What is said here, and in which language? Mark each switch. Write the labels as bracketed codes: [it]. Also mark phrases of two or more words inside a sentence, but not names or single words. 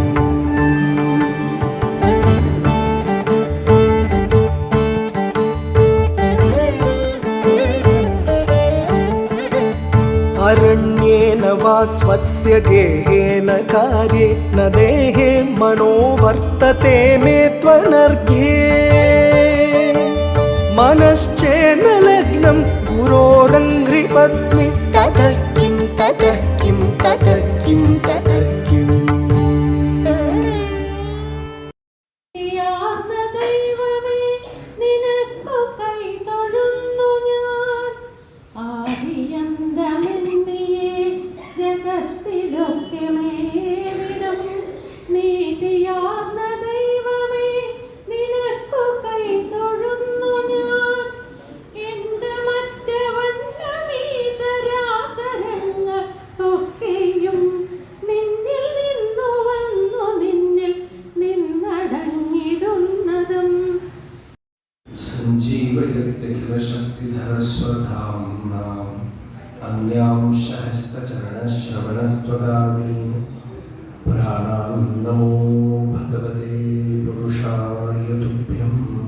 [sa] अरण्येन वा स्वस्य गेहेन कार्ये न देहे मनो वर्तते मे त्वनर्घ्ये मनश्चेन लग्नं गुरोरङ्घ्रिपत्नी ततः किं ततः किं ततः किं ततः किम् [ml] ദൈവമേ നിനക്കു കൈതൊഴുന്നു ഞാൻ ആദിയന്തമെന്നിയെ ജഗത്തിലൊക്കെ മേവിടും നീതിയാർന്ന ദൈവമേ നിനക്കു കൈതൊഴുന്നു ഞാൻ എന്റെ മറ്റവണ്ണമീ ചരാചരങ്ങൾ ഒക്കെയും നിന്നിൽ നിന്നു വന്നു നിന്നിൽ നിന്നടങ്ങിടുന്നതും [sa] सञ्जीवयत्यखिलशक्तिधरस्वधाम्ना अन्यांशहस्तचरणश्रवणत्वगादि प्राणान् नमो भगवते पुरुषाय तुभ्यम्